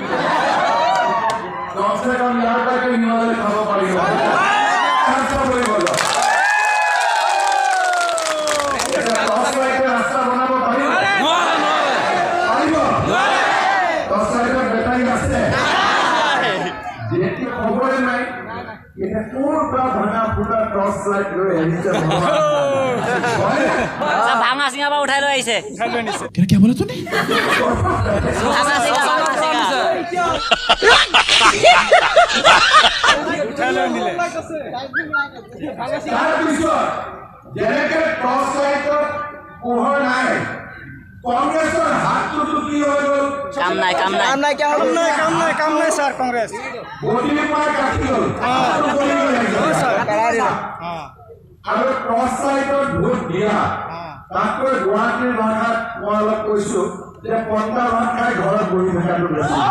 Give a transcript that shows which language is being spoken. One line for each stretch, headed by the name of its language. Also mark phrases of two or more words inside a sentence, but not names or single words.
Assamese: কমসে কম ইয়াৰ পৰাটো হিমালয় খাব পাৰিব ৰাস্তা বনাব পাৰিব বেটাৰী আছে যেতিয়া খবৰে নাই এতিয়া ক'ৰ পৰা ভাঙা ফুটা
English: torch light
Assamese: লৈ আহিছে
Hindi: सब भांगा सिंगा पर उठाई लो ऐसे क्या बोला तूने भांगा सिंगा
Assamese: তাৰপিছত যেনেকে
English: torch lightত
Assamese: পোহৰ নাই কংগ্ৰেছৰ হাতটো কি হৈ গ'ল
Hindi: काम नहीं
Assamese: কাম নাই স্যার কংগ্রেস গতিৰ পৰা কাটি গ'ল আৰু
English: torch lightত
Assamese: ভোট দিয়া তাতকৈ গুৱাহাটীৰ ভাষাত মই অলপ কৈছো যে পন্তা ভাত খাই ঘৰত বহি থকাটো বেছি ভাল।